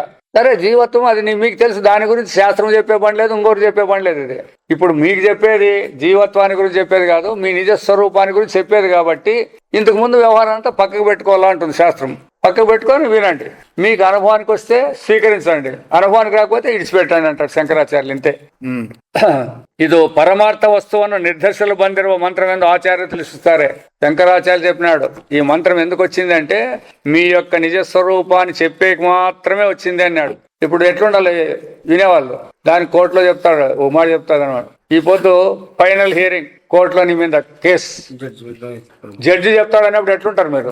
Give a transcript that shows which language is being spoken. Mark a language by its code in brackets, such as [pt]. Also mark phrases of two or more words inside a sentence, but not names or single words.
[te] సరే జీవత్వం అది మీకు తెలుసు, దాని గురించి శాస్త్రం చెప్పే పని లేదు, ఇంకోటి చెప్పే పని లేదు. ఇది ఇప్పుడు మీకు చెప్పేది జీవత్వాన్ని గురించి చెప్పేది కాదు, మీ నిజ స్వరూపాన్ని గురించి చెప్పేది. కాబట్టి ఇంతకు ముందు వ్యవహారం అంతా పక్కకు పెట్టుకోవాలా అంటుంది శాస్త్రం. పక్కకు పెట్టుకొని వినండి. మీకు అనుభవానికి వస్తే స్వీకరించండి, అనుభవానికి రాకపోతే ఇడిచిపెట్టండి అంటారు శంకరాచార్యులు. ఇంతే. [kn] ಇದು ಪರಮಾರ್ಥ ವಸ್ತುವನ್ನು ನಿರ್ಧರಿಸಲು ಬಂದಿರುವ ಮಂತ್ರ ಎಂದು ಆಚಾರ್ಯ ತಿಳಿಸುತ್ತಾರೆ. [te] శంకరాచార్య చెప్పినాడు ఈ మంత్రం ఎందుకు వచ్చింది అంటే మీ యొక్క నిజ స్వరూపాన్ని చెప్పేకి మాత్రమే వచ్చింది అన్నాడు. ఇప్పుడు ఎట్లుండాలి వినేవాళ్ళు? దాని కోర్టులో చెప్తాడు, ఓ మాట చెప్తాడు అనమాట. ఈ పొద్దు [en] final hearing [te] కోర్టులో నీ మీద కేసు జడ్జి చెప్తాడు అన్నప్పుడు ఎట్లుంటారు మీరు?